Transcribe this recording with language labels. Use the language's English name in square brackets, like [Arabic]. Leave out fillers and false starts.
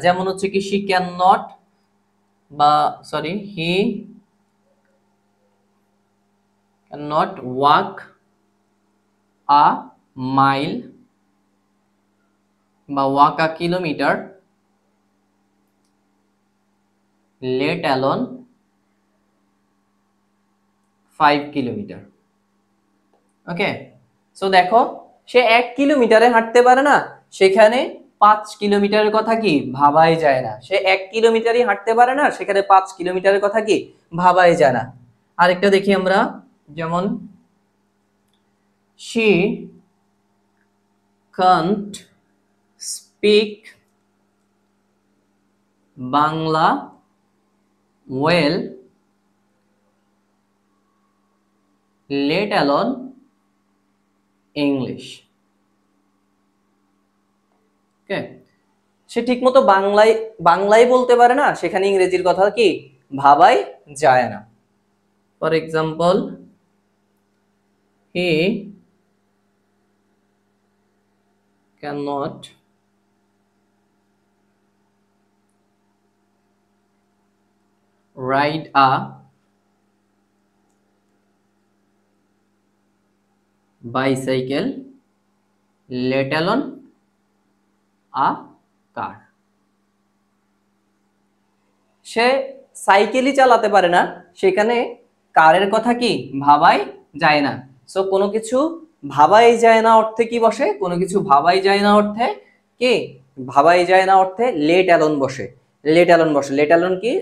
[Bangla] যেমন হচ্ছে কি [English] She can not, বা sorry he can not walk a mile বা walk a kilometre, let alone 5 kilometre. [Bangla] ওকে, সো দেখো সে 1 কিলোমিটারে হাঁটতে পারে না, সেখানে 5 কিলোমিটারের কথা কি ভাবাই যায় না। সে 1 কিলোমিটারই হাঁটতে পারে না, সেখানে 5 কিলোমিটারের কথা কি ভাবাই যায় না। আরেকটা দেখি আমরা, যেমন [English] she can't speak Bangla well, let alone English. [Bangla] ওকে, সে ঠিকমতো বাংলাই বলতে পারে না, সেখানে ইংরেজির কথা কি ভাবাই যায় না। [English] For example, he cannot ride a bicycle, let alone a car. [Bangla] সে সাইকেলই চালাতে পারে না, সেখানে কারের কথা কি ভাবাই যায় না। সো কোনো কিছু ভাবাই যায় না অর্থে কি বসে? কোনো কিছু ভাবাই যায় না অর্থে কি ভাবাই যায় না অর্থে লেট অ্যালোন বসে। লেট অ্যালোন বসে। লেট অ্যালোন কি?